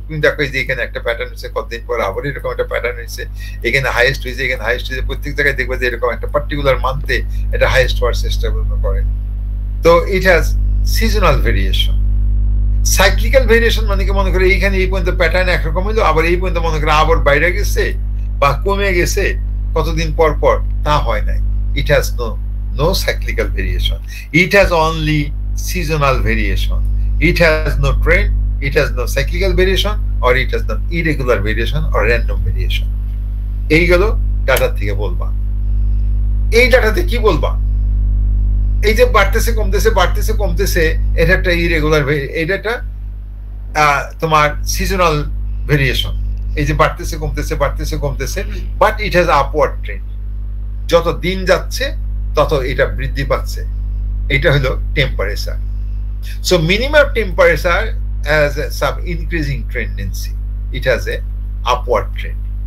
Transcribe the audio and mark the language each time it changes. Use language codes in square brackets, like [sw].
[bn] তুমি দেখো যে এখানে একটা প্যাটার্ন হচ্ছে, কতদিন পর আবার এরকম একটা প্যাটার্ন হয়েছে, এখানে হাইয়েস্ট হয়েছে, এখানে হাইয়েস্ট হয়েছে, প্রত্যেক জায়গায় দেখবে যে এরকম একটা পার্টিকুলার মান্থে এটা হাইয়েস্ট হওয়ার চেষ্টা করে। তো [en] It has seasonal variation. [bn] Cyclical variation মানে কি, মনে করে এইখানে এই পর্যন্ত প্যাটার্ন একরকম হইলো, আবার এই পর্যন্ত মনে করে আবার বাইরে গেছে বা কমে গেছে কতদিন পর পর, তা হয় নাই। [en] It has no cyclical variation. It has only seasonal variation. It has no trend, it has no cyclical variation, or it has no irregular variation or random variation. [bn] এইগুলো ডাটা থেকে বলবা। এই ডাটাতে কি বলবা, এই যে বাড়তেছে কমতেছে বাড়তেছে কমতেছে, এটা একটা ইরেগুলার, এটা তোমার সিজনাল ভেরিয়েশন। এই যে বাড়তেছে কমতেছে বাড়তেছে কমতেছে, [en] but it has upward trend, [bn] যত দিন যাচ্ছে তত এটা বৃদ্ধি পাচ্ছে। এটা হলো temperature. So [en] Minimum temperature has some increasing tendency, it has a upward trend.